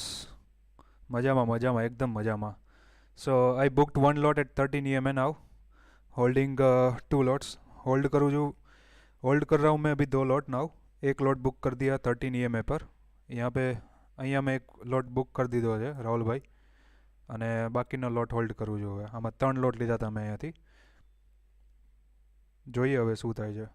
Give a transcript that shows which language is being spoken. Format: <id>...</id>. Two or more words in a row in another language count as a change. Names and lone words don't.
<gu>મજામાં એકદમ મજામાં.</gu> <en>So I booked one lot at 13 EMA now, holding 2 lots.</en> <hi>होल्ड करूँ जो होल्ड कर रहा हूँ मैं अभी 2 लॉट नाउ. एक लॉट बुक कर दिया 13 EMA</hi> <gu>પર.</gu> <hi>यहाँ पे</hi> <gu>અહીંયા મેં એક લોટ બુક કરી દીધો છે રાહુલભાઈ, અને બાકીનો લોટ હોલ્ડ કરવું જોઈએ. આમાં 3 લોટ લીધા હતા મેં અહીંયાથી. જોઈએ હવે શું થાય છે.</gu>